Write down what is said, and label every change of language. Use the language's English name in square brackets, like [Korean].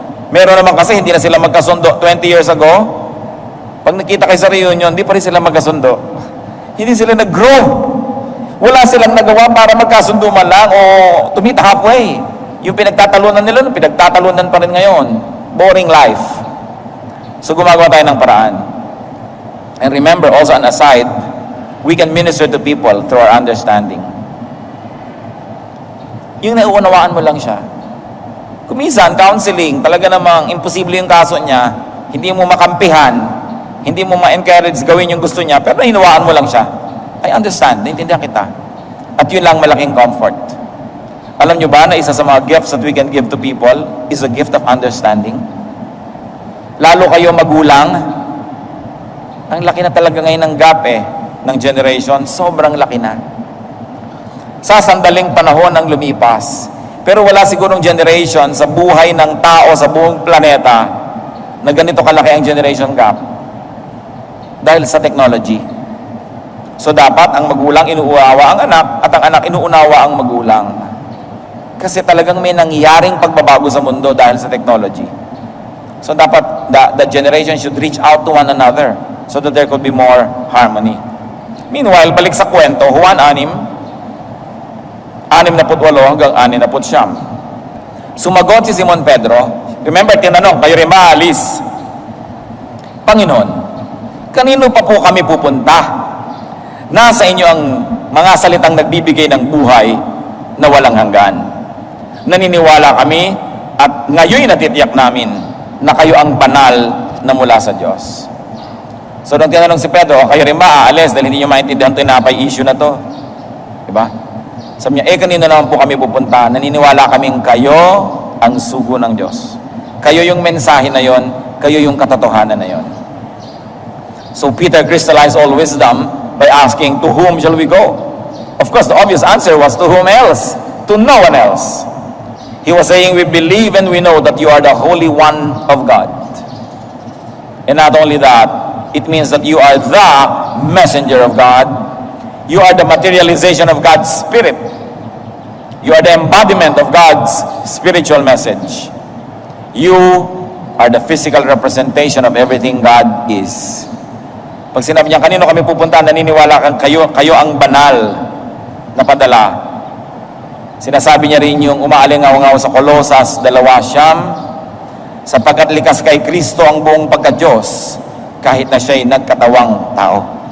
[Filipino] Meron naman kasi hindi na sila magkasundo 20 years ago. Pag nakita kayo sa reunion, di pa rin sila magkasundo. Hindi sila nag-grow. Wala silang nagawa para magkasundo man lang o [English] to meet halfway. [Filipino] Yung pinagtatalunan nila, pinagtatalunan pa rin ngayon. [English] Boring life. [Filipino] So gumagawa tayo ng paraan. [English] And remember, also an aside, we can minister to people through our understanding. [Filipino] Yung nauunawaan mo lang siya. Kuminsan, counseling, talaga namang imposible yung kaso niya, hindi mo makampihan, hindi mo ma-encourage gawin yung gusto niya, pero hinawaan mo lang siya. [English] I understand, [Filipino] naintindihan kita. At yun lang malaking comfort. Alam nyo ba na isa sa mga [English] gifts that we can give to people is a gift of understanding? [Filipino] Lalo kayo magulang, ang laki na talaga ngayon ng gap ng generation, sobrang laki na. Sa sandaling panahon ang lumipas. Pero wala sigurong generation sa buhay ng tao sa buong planeta na ganito kalaki ang generation gap. Dahil sa technology. So dapat ang magulang inuunawa ang anak at ang anak inuunawa ang magulang. Kasi talagang may nangyaring pagbabago sa mundo dahil sa technology. [English] So dapat the generation should reach out to one another so that there could be more harmony. [Filipino] Meanwhile, balik sa kwento, Juan 6:68 hanggang 69. Sumagot si Simon Pedro. Remember, tinanong, kayo rin ba alis? Panginoon, kanino pa po kami pupunta? Nasa inyo ang mga salitang nagbibigay ng buhay na walang hanggan. Naniniwala kami at ngayon natitiyak namin na kayo ang banal na mula sa Diyos. So nung tinanong si Pedro, kayo rin ba aalis dahil hindi nyo maintindihan ito tinapay issue na to? Diba? Sabi niya, kanino naman po kami pupunta? Naniniwala kaming kayo ang sugo ng Diyos. Kayo yung mensahe na yon, kayo yung katotohanan na yon. [English] So Peter crystallized all wisdom by asking, to whom shall we go? Of course, the obvious answer was to whom else? To no one else. He was saying, we believe and we know that you are the Holy One of God. And not only that, it means that you are the messenger of God. You are the materialization of God's Spirit. You are the embodiment of God's spiritual message. You are the physical representation of everything God is. [Filipino] Pag sinabi niya, kanino kami pupunta, naniniwala kang kayo ang banal na padala. Sinasabi niya rin yung umaalingaw-ngaw sa Kolosas 2:9, sapagkat likas kay Kristo ang buong pagka-Diyos, kahit na siya'y nagkatawang tao.